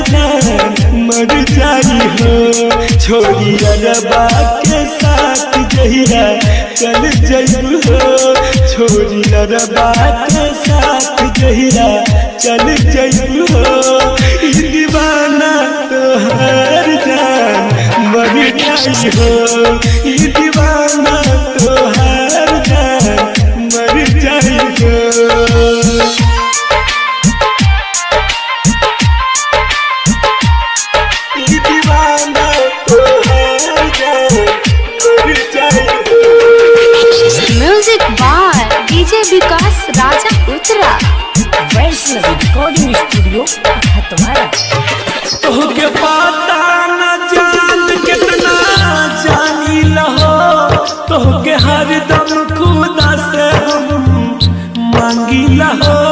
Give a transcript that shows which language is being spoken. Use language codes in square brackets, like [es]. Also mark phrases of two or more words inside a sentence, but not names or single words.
[bho] जान मर जाई हो छोड़ी अरबा के साथ जहिरा चल जइबू हो छोड़ी अरबा के साथ जहिरा चल जइबू हो ई दीवाना तोहार जान मर जाई हो ई दीवाना तोहार जान मर जाई हो [en] music by DJ विकास राजा उत्तरा वैष्णव रिकॉर्डिंग स्टूडियो खतवारा। [bho] तोहके पता न जान कितना जानी लहो तोहके हरदम खुदा से हम मांगी लहो